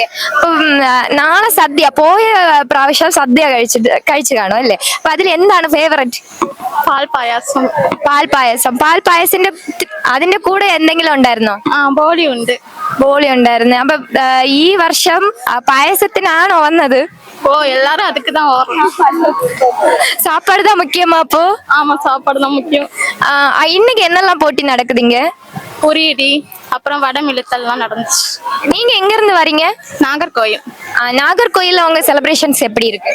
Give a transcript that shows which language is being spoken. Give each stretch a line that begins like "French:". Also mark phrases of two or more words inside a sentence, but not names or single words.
Malayalam: അപ്പം നാളെ സദ്യ, പോയ പ്രാവശ്യം സദ്യ കഴിച്ചു കാണും അല്ലേ? അപ്പൊ അതിൽ എന്താണ് ഫേവറേറ്റ്? പാൽപ്പായാസം. പാൽപ്പായസിന്റെ അതിന്റെ കൂടെ എന്തെങ്കിലും ഉണ്ടായിരുന്നോ? ബോളി ഉണ്ട്. ബോളി ഉണ്ടായിരുന്നു. അപ്പൊ ഈ വർഷം പായസത്തിനാണോ വന്നത്?
Tamil: ஓ, எல்லாரும் அதுக்கு தான் வரோம். சாப்பாடு தான் முக்கியமா? அப்போ ஆமா, சாப்பாடு தான் முக்கியம். இன்னைக்கு என்னெல்லாம் போட்டி நடக்குதுங்க? பொரியடி, அப்புறம் வடம் இழுத்தல்லாம் நடந்துச்சு. நீங்க எங்க இருந்து வரீங்க? நாகர்கோயில். நாகர்கோயில்ல உங்க செலிப்ரேஷன்ஸ் எப்படி இருக்கு?